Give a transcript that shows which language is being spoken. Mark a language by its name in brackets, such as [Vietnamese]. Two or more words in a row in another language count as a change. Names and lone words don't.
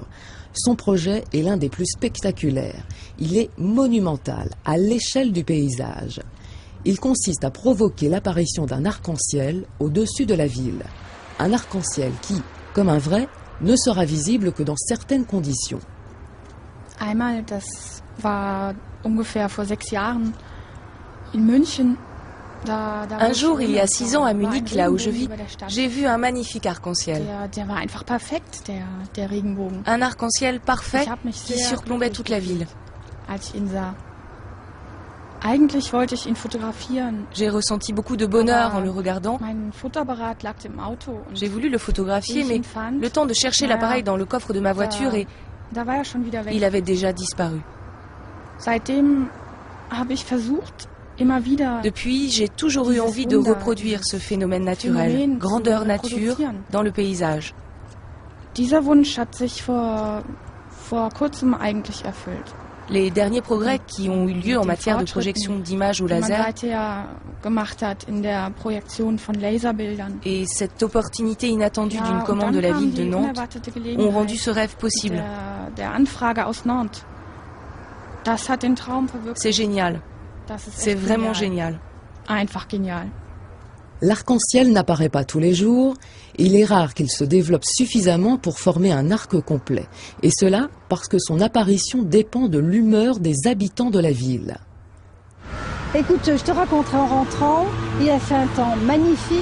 [French] Son projet est l'un des plus spectaculaires. Il est monumental, à l'échelle du paysage. Il consiste à provoquer l'apparition d'un arc-en-ciel au-dessus de la ville. Un arc-en-ciel qui, comme un vrai, ne sera visible que dans certaines conditions. [German] Einmal, das war ungefähr vor 6 Jahren in München. [French] Un jour, il y a 6 ans, à Munich, là où je vis, j'ai vu un magnifique arc-en-ciel. Un arc-en-ciel parfait qui surplombait toute la ville. [German] Eigentlich wollte ich ihn fotografieren. [French] J'ai ressenti beaucoup de bonheur en le regardant. [German] Mein Fotoapparat lag im Auto. [French] J'ai voulu le photographier, mais le temps de chercher l'appareil dans le coffre de ma voiture et [German] Da war er schon wieder weg. [French] il avait déjà disparu. [German] Seitdem habe ich versucht, immer wieder [French] Depuis, j'ai toujours eu envie de reproduire ce phénomène naturel, grandeur nature, dans le paysage. [German] Dieser Wunsch hat sich vor kurzem eigentlich erfüllt. [French] Les derniers progrès qui ont eu lieu en matière de projection d'images au laser [German] Gemacht hat in der Projektion von Laserbildern. [French] Et cette opportunité inattendue d'une commande de la ville de Nantes ont rendu ce rêve possible. [German] Der Anfrage aus Nantes. Das hat den Traum verwirklicht. [French] C'est génial. C'est vraiment génial. [German] Einfach genial. [French] L'arc-en-ciel n'apparaît pas tous les jours, il est rare qu'il se développe suffisamment pour former un arc complet. Et cela parce que son apparition dépend de l'humeur des habitants de la ville. Écoute, je te raconterai en rentrant, il a fait un temps magnifique.